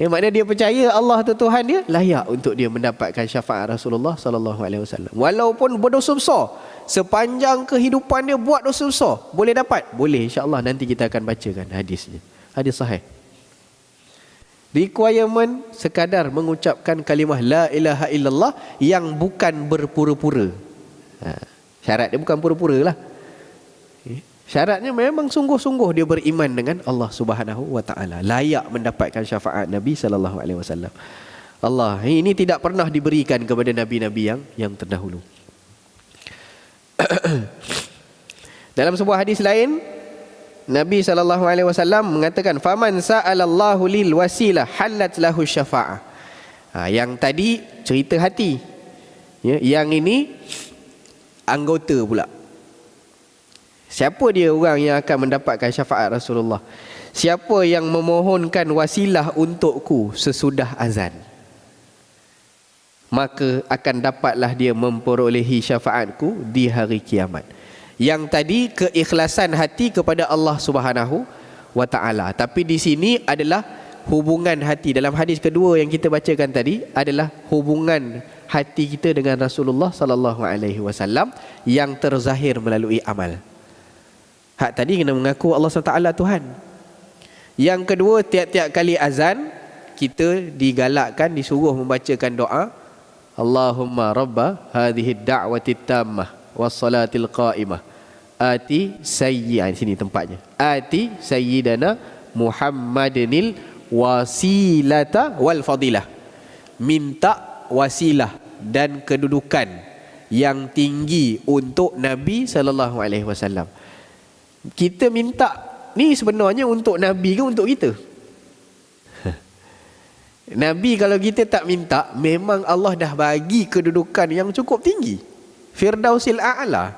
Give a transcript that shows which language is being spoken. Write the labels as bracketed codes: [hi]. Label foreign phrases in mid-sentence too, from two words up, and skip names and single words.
[ms] Maknanya dia percaya Allah tu Tuhan dia, layak untuk dia mendapatkan syafaat Rasulullah [ar] صلى الله عليه وسلم. [ms] Walaupun berdosa besar, sepanjang kehidupan dia buat dosa besar, boleh dapat? Boleh, [ar] إن شاء الله [ms] nanti kita akan bacakan hadisnya. Hadis sahih. Requirement sekadar mengucapkan kalimah [ar] لا إله إلا الله [ms] yang bukan berpura-pura. Syarat dia bukan pura-pura lah. Syaratnya memang sungguh-sungguh dia beriman dengan Allah [ar] سبحانه وتعالى, [ms] layak mendapatkan syafaat Nabi [ar] صلى الله عليه وسلم. [ms] Allah ini tidak pernah diberikan kepada nabi-nabi yang terdahulu. Dalam sebuah hadis lain, Nabi [ar] صلى الله عليه وسلم [ms] mengatakan, [ar] "فمن سأل الله للوسيلة حلت له شفاعة." [ms] Yang tadi cerita hati. Yang ini anggota pula. Siapa dia orang yang akan mendapatkan syafaat Rasulullah? Siapa yang memohonkan wasilah untukku sesudah azan, maka akan dapatlah dia memperolehi syafaatku di hari kiamat. Yang tadi keikhlasan hati kepada Allah [ar] سبحانه وتعالى. [ms] Tapi di sini adalah hubungan hati. Dalam hadis kedua yang kita bacakan tadi adalah hubungan hati kita dengan Rasulullah [ar] صلى الله عليه وسلم [ms] yang terzahir melalui amal. Hak tadi kena mengaku Allah SWT Tuhan. Yang kedua, tiap-tiap kali azan kita digalakkan, disuruh membacakan doa, [ar] اللهم رب هذه الدعوة التامة والصلاة القائمة آت سيدا, [ms] sini tempatnya, [ar] آت سيدنا محمدا الوسيلة والفضيلة. [ms] Minta wasilah dan kedudukan yang tinggi untuk Nabi [ar] صلى الله عليه وسلم. [ms] Kita minta ni sebenarnya untuk Nabi ke untuk kita? Nabi kalau kita tak minta, memang Allah dah bagi kedudukan yang cukup tinggi, Firdausil A'la.